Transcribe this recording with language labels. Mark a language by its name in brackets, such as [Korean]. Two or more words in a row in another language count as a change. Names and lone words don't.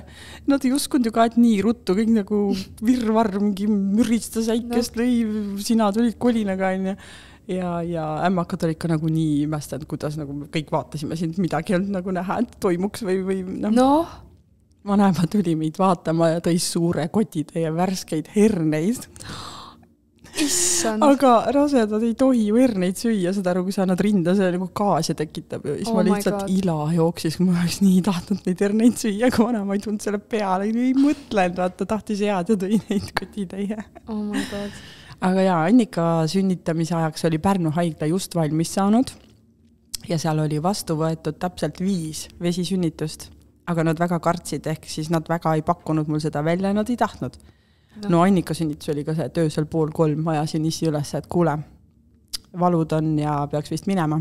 [Estonian] Nad ei uskunud ju ka, et nii ruttu, kõik nagu virvarr, mingi müristas äikest lõi, sina tulid kolinaga ja ämmakad olid ka nagu nii imestanud, kuidas nagu kõik vaatasime sind, midagi ei olnud nagu näha, et toimuks või Vanaema tuli meid vaatama ja tõi suure kotitäie värskeid herneid. Issand. Aga rasedad ei tohi ju herneid süüa, seda aru, kui sa annad rinda, see nagu gaasi tekitab. Siis ma lihtsalt ila jooksis, kui ma oleks nii tahtnud neid herneid süüa, kui vanaema ei tulnud selle peale. Ei mõtlenud, vaata, tahtis head ja tõi neid kotitäie. [English] Oh my God. [Estonian] Aga jaa, Annika sünnitamise ajaks oli Pärnu haigla just valmis saanud ja seal oli vastu võetud täpselt 5 vesisünnitust. Aga nad väga kartsid, ehk siis nad väga ei pakkunud mul seda välja ja nad ei tahtnud. No Annika sünnitus oli ka see, et öösel 2:30 ajasin issi üles, et kuule, valud on ja peaks vist minema.